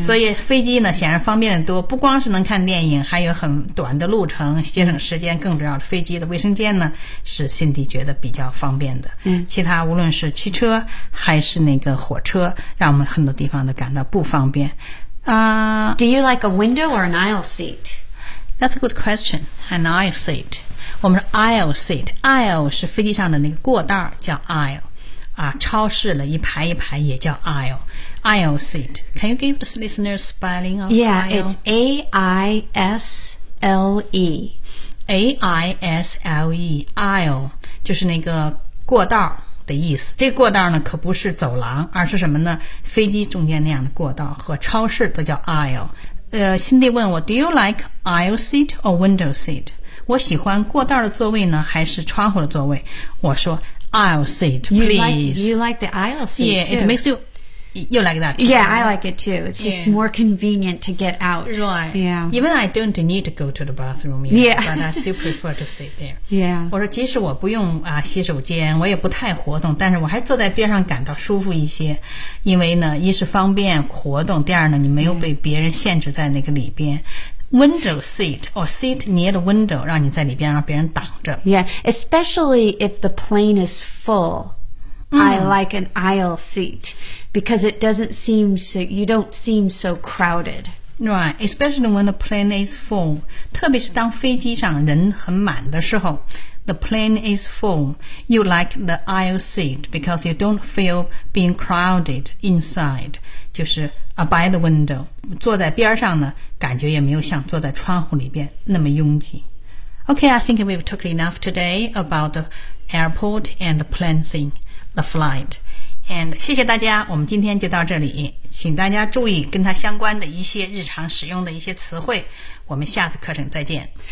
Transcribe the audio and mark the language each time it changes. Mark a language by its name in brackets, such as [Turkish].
[Chinese] 所以飞机呢显然方便得多，不光是能看电影，还有很短的路程，节省时间。更重要的，飞机的卫生间呢是辛迪觉得比较方便的。嗯、 mm. ，其他无论是汽车还是那个火车，让我们很多地方都感到不方便。 [English] Do you like a window or an aisle seat? That's a good question. An aisle seat. [Chinese] 我们是 aisle seat, aisle 是飞机上的那个过道叫 aisle, 啊，超市了一排一排也叫 aisle, aisle seat. [English] Can you give the listeners spelling of yeah, aisle? Yeah, it's A-I-S-L-E. [Chinese] A-I-S-L-E, aisle, 就是那个过道的意思。这个过道呢可不是走廊，而是什么呢？飞机中间那样的过道和超市都叫 aisle. 辛迪问我 , [English] do you like aisle seat or window seat? [Chinese] 我喜欢过道的座位呢还是窗户的座位，我说 [English] aisle seat please. You like the aisle seat yeah, too. Yeah, it makes you, you like that too. Yeah, I like it too. It's、yeah. just more convenient to get out. Right. Yeah. Even I don't need to go to the bathroom yet, yeah. but I still prefer to sit there. Yeah. [Chinese] 我说即使我不用、啊、洗手间，我也不太活动，但是我还坐在边上感到舒服一些，因为呢一是方便活动，第二呢你没有被别人限制在那个里边。 [English] Yeah. Window seat or seat near the window, [Chinese] 让你在里边让别人挡着。 [English] Yeah, especially if the plane is full,、mm. I like an aisle seat because it doesn't seem so, you don't seem so crowded. Right, especially when the plane is full. [Chinese] 特别是当飞机上人很满的时候 [English] the plane is full. You like the aisle seat because you don't feel being crowded inside. [Chinese] 就是 [English] by the window, [Chinese] 坐在边上呢感觉也没有像坐在窗户里边那么拥挤。 [English] Okay, I think we've talked enough today about the airport and the plane thing, the flight. [Chinese] And 谢谢大家，我们今天就到这里，请大家注意跟它相关的一些日常使用的一些词汇，我们下次课程再见。